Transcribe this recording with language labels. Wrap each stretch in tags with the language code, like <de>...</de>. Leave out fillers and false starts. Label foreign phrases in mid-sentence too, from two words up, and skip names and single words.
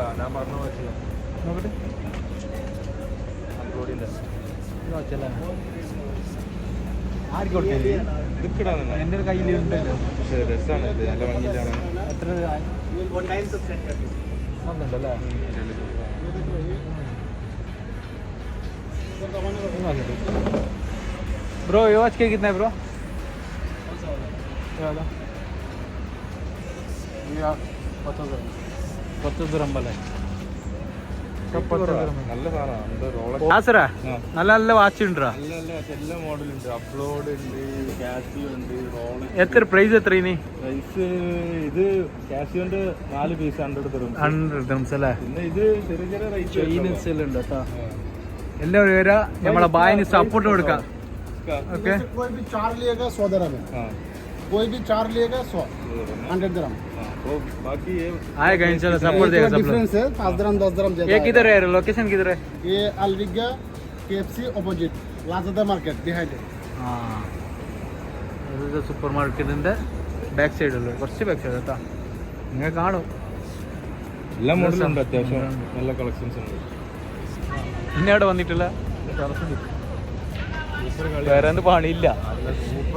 <ml>ഞാൻ പറഞ്ഞ വാച്ച് നോക്കട്ടെ. വാച്ചല്ലേ ആർക്ക് കൊടുക്കേ? എൻ്റെ കയ്യിൽ ഉണ്ടല്ലോ. രസമാണ് ഇത്, നല്ല ഭംഗിയിലാണ്. എത്ര വന്നിട്ടുണ്ടല്ലേ?</ml> <hi>ब्रो ये वॉच के कितना है ब्रो?</hi> <ml>നല്ല സാധനമാണ്. നല്ല നല്ല വാച്ച് ഉണ്ടോ? എല്ലാ മോഡലുണ്ട്. അപ്ലോഡ് ഉണ്ട്, കാസിയോ ഉണ്ട്, റോളക്സ്. എത്ര പ്രൈസ് എത്ര ഇനി? പ്രൈസ് ഇത് കാസിയോന്റെ 4 പീസ് 100 dirhams അല്ലേ? പിന്നെ ഇത് ചെറിയ ചെറിയ റേറ്റ് ഉണ്ട് കേട്ടോ. എല്ലാവരും വരാ, നമ്മളെ ബായിന് സപ്പോർട്ട് കൊടുക്കാം.</ml> <hi>ओके कोई भी 4 लेगा 100 dirham है, कोई भी 4 लेगा 100 100 dirham। तो बाकी ये आएगा इंशाल्लाह, सपोर्ट देगा सब लोग। डिफरेंस है 5 dirham 10 dirham ज्यादा। ये किधर है? लोकेशन किधर है? ये अलविगा KFC ऑपोजिट लाजदा</hi> <en>market behind</en> <hi>है।</hi> <ml>हाँ ഇത് സൂപ്പർ മാർക്കറ്റിന്റെ ബാക്ക് സൈഡുള്ള കുറച്ച്</ml> <en>back side</en> <ml>കേട്ടോ. നിങ്ങൾ കാണും എല്ലാ മോഡലും ഉണ്ട്. അത്യാവശ്യം നല്ല കളക്ഷൻസ് ഉണ്ട്. പിന്നെ അവിടെ വന്നിട്ടില്ല വേറെ എന്ത് പണിയില്ല. സൂപ്പർ</ml>